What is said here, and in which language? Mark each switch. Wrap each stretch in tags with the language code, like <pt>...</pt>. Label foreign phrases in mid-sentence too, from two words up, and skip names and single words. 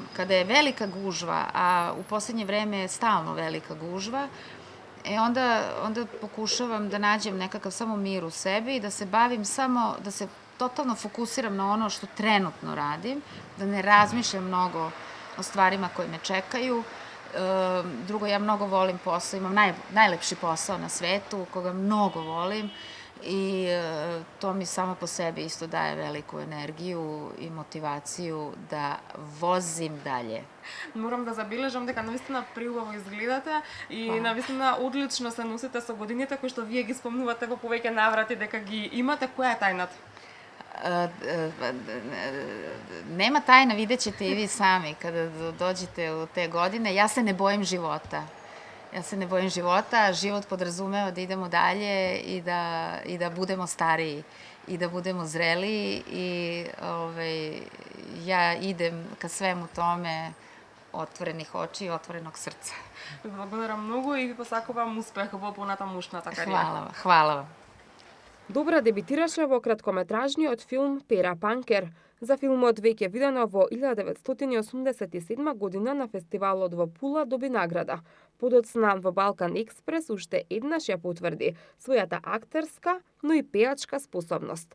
<sr>Kada je velika gužva, a u poslednje vreme je stalno velika gužva, onda pokušavam da nađem nekakav samo mir u sebi i da se bavim samo, da se totalno fokusiram na ono što trenutno radim, da ne razmišljam mnogo o stvarima koje me čekaju. Drugo, ja mnogo volim posao, imam najlepši posao na svetu, koga mnogo volim i to mi samo po sebi isto daje veliku energiju i motivaciju da vozim dalje.</sr> <mk>Морам да забележам дека навистина преубаво изгледате и навистина одлично се носите со годините кои што вие ги спомнувате во повеќе наврати дека ги имате. Која е тајната?</mk> <sr>Nema tajna, vidjet ćete i vi sami kada dođete u te godine. Ja se ne bojim života. Ja se ne bojim života, život podrazumeva da idemo dalje i da budemo stariji i da budemo zreliji i ja idem ka svemu tome otvorenih oči i otvorenog srca.</sr> <mk>Ви благодарам многу и ви посакувам успех во понатамушната кариера.</mk> <sr>Hvala vam.</sr> <mk>Добра дебитираше во краткометражниот филм Пера Панкер. За филмот веќе видено во 1987 година на фестивалот во Пула доби награда. Подоцна во Балкан Експрес уште еднаш ја потврди својата актерска, но и пеачка способност.</mk>